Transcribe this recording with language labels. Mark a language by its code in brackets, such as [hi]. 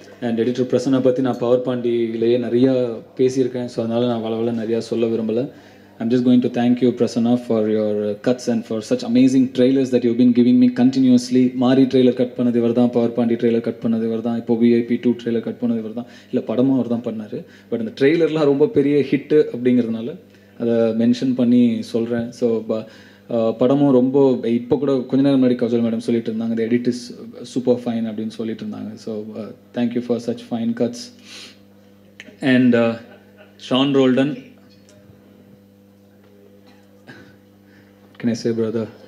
[ta] And editor Prasanna பற்றி நான் power பாண்டியிலேயே நிறையா பேசியிருக்கேன். ஸோ அதனால் நான் வளவல நிறையா சொல்ல விரும்பலை. [en] I'm just going to thank you, Prasanna, for your cuts and for such amazing trailers that you've been giving me continuously. [ta] Mari trailer cut பண்ணது இவர்தான், பவர் பாண்டி ட்ரெய்லர் கட் பண்ணது இவர்தான், இப்போ விஐபி 2 ட்ரெய்லர் கட் பண்ணது இவர்தான். இல்லை படமும் அவர் தான் பண்ணார். பட் அந்த ட்ரெய்லர்லாம் ரொம்ப பெரிய ஹிட்டு அப்படிங்கிறதுனால அதை மென்ஷன் பண்ணி சொல்கிறேன். ஸோ படமும் ரொம்ப இப்போ கூட கொஞ்ச நேரம் முன்னாடி கஜோல் மேடம் சொல்லிட்டு இருந்தாங்க, [en] the edit is super fine [ta] அப்படின்னு சொல்லிட்டு இருந்தாங்க. [en] So thank you for such fine cuts. And Sean Roldan, can I say brother?